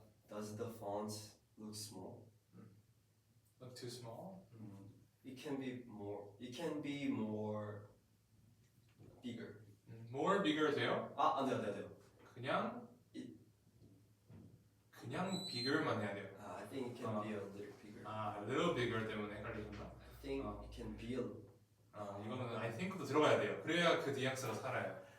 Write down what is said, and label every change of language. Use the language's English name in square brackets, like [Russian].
[English] does the font look small? look too small? It can be more. It can be more bigger. more bigger [Korean] 돼요? 안 돼요. 그냥 bigger만 해야 돼요. [English] I think it can be a little bigger. [Korean] a little bigger 때문에 헷갈리셨나? [English] I think it can be a. [Korean] 이거는 [English] I think [Korean] 도 들어가야 돼요. 그래야 그 뉘앙스가 살아요.